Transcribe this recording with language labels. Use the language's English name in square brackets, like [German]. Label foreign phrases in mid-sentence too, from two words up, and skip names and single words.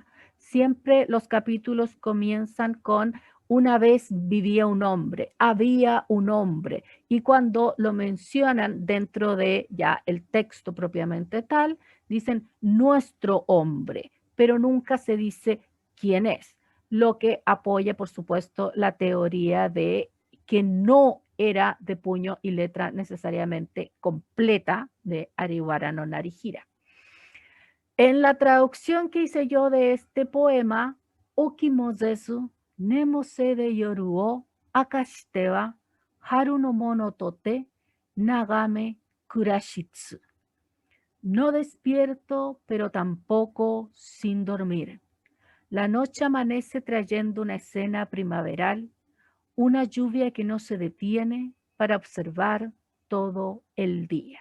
[Spanish] Siempre los capítulos comienzan con una vez vivía un hombre, había un hombre, y cuando lo mencionan dentro de ya el texto propiamente tal, dicen nuestro hombre, pero nunca se dice quién es, lo que apoya, por supuesto, la teoría de que no era de puño y letra necesariamente completa de Ariwara no Narihira. En la traducción que hice yo de este poema, [Japanese] 起きもせず寝もせで夜を明かしては春のものとてながめ暮らしつ. [Spanish] No despierto, pero tampoco sin dormir. La noche amanece trayendo una escena primaveral, una lluvia que no se detiene para observar todo el día.